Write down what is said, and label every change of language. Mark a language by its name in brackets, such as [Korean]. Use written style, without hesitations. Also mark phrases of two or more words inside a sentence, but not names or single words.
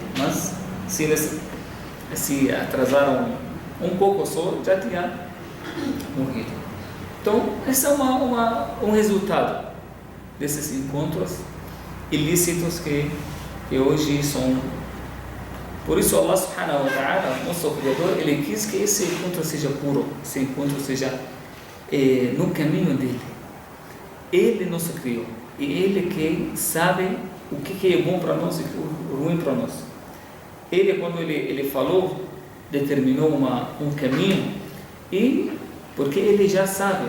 [Portuguese] Mas se eles se atrasaram um pouco só, já tinha morrido. Então, esse é um resultado desses encontros ilícitos que hoje são. Por isso Allah [Arabic] سبحانه وتعالى, [Portuguese] nosso Criador, Ele quis que esse encontro seja puro, esse encontro seja no caminho dele. Ele nos criou, e Ele que sabe o que é bom para nós e o que é ruim para nós. Ele, quando ele falou, determinou um caminho, e porque Ele já sabe.